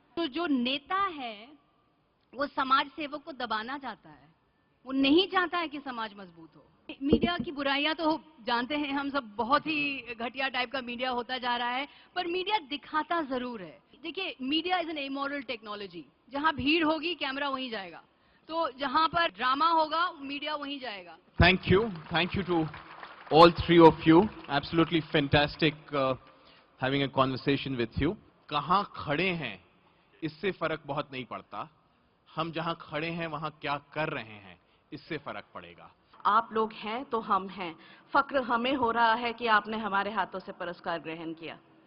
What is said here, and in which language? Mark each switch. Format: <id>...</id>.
<hi>तो जो नेता है वो समाज सेवक को दबाना चाहता है, वो नहीं चाहता है कि समाज मजबूत हो। मीडिया की बुराइयां तो जानते हैं हम सब, बहुत ही घटिया टाइप का मीडिया होता जा रहा है, पर मीडिया दिखाता जरूर है। देखिए,</hi> <en>media is an immoral technology,</en> <hi>जहां भीड़ होगी कैमरा वहीं जाएगा, तो जहां पर ड्रामा होगा मीडिया वहीं जाएगा।</hi> <en>Thank you to all three of you. Absolutely fantastic having a conversation with you.</en> <hi>कहां खड़े हैं इससे फर्क बहुत नहीं पड़ता, हम जहां खड़े हैं वहां क्या कर रहे हैं इससे फर्क पड़ेगा। आप लोग हैं तो हम हैं। फक्र हमें हो रहा है कि आपने हमारे हाथों से पुरस्कार ग्रहण किया।</hi>